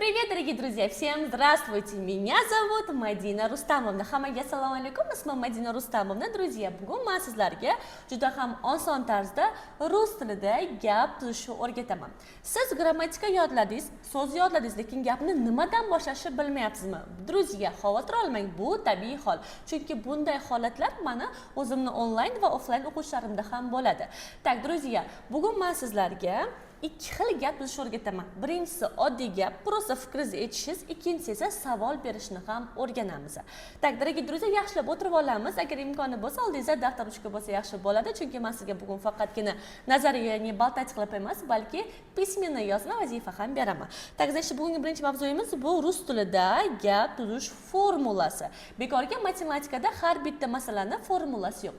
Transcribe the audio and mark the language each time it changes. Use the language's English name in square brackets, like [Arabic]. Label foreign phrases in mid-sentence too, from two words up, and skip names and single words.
[Russian] Привет, дорогие друзья! Всем здравствуйте! Меня зовут Madina Rustamovna. [Uzbek] Hammaga assalomu alaykum. Ismim Madina Rustamovna. Друзья, bugun men sizlarga juda ham oson tarzda rus tilida gap tuzishni o'rgataman. Siz grammatika yodladingiz, so'z yodladingiz, lekin gapni nimadan boshlashni bilmayapsizmi? Друзья, xavotir olmang, bu tabiiy hol. Chunki bunday holatlar meni o'zimni onlayn va offlayn o'quvchilarimda ham bo'ladi. [Russian] Так, друзья, [Uzbek] bugun men sizlarga ikki xil gap tuzishni o'rgataman. Birinchisi oddiy gap, просто fikringizni aytishingiz, ikkinchisi esa savol berishni ham o'rganamiz. Tak, [Russian] дорогие друзья, [Uzbek] yaxshilab o'tirib olamiz. Agar imkoni bo'lsa, oldingizda daftar ruchka bo'lsa yaxshi bo'ladi, chunki men sizga bugun faqatgina nazariy, ya'ni baltach qilib emas, balki pismenniy yozma vazifa ham beraman. [Russian] Так, значит, [Uzbek] bugungi birinchi mavzuyimiz bu rus tilida gap tuzish formulasi. Bekorga matematikada har bitta masalani formulasi yo'q.